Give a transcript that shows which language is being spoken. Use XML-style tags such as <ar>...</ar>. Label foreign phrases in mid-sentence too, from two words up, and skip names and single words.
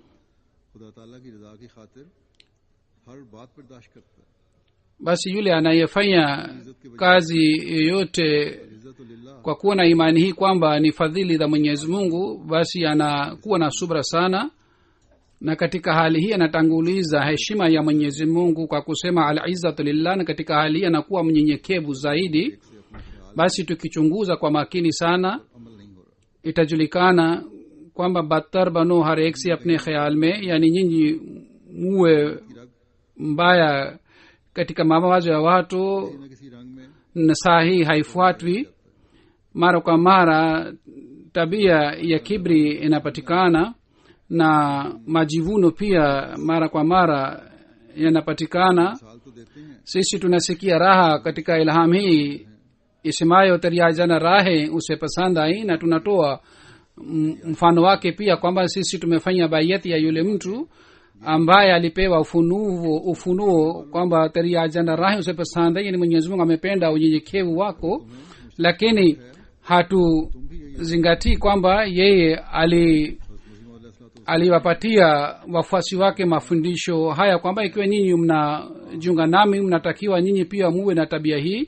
<sw>Basi yule anayefanya kazi yoyote kwa kuwa na imani hii kwamba ni fadhili za Mwenyezi Mungu, basi anakuwa na subra sana, na katika hali hii anatanguliza heshima ya Mwenyezi Mungu kwa kusema</sw> <ar>العزة لله,</ar> <sw>na katika hali hii anakuwa mnyenyekevu zaidi. Basi tukichunguza kwa makini sana, itajulikana kwamba</sw> <ur>بدتر بنو ہر ایک سے اپنے خیال میں,</ur> <sw>yani nyinyi muwe mbaya katika mawazo ya watu na sahihi haifuatwi. Mara kwa mara tabia ya kibri inapatikana na majivuno pia mara kwa mara yanapatikana. Sisi tunasikia raha katika ilham hii isemayo</sw> <ur>تیری عاجزانہ راہیں اسے پسند آئیں,</ur> <sw>na tunatoa mfano wake pia kwamba sisi tumefanya bayati ya yule mtu ambaye alipewa ufunuo kwamba</sw> <ur>تیری عاجزانہ راہیں اسے پسند آئیں,</ur> <sw>yani Mwenyezi Mungu amependa unyenyekevu wako, lakini hatuzingatii kwamba yeye aliwapatia wafuasi wake mafundisho haya kwamba ikiwa nyinyi mnajiunga nami, mnatakiwa nyinyi pia muwe na tabia hii.</sw>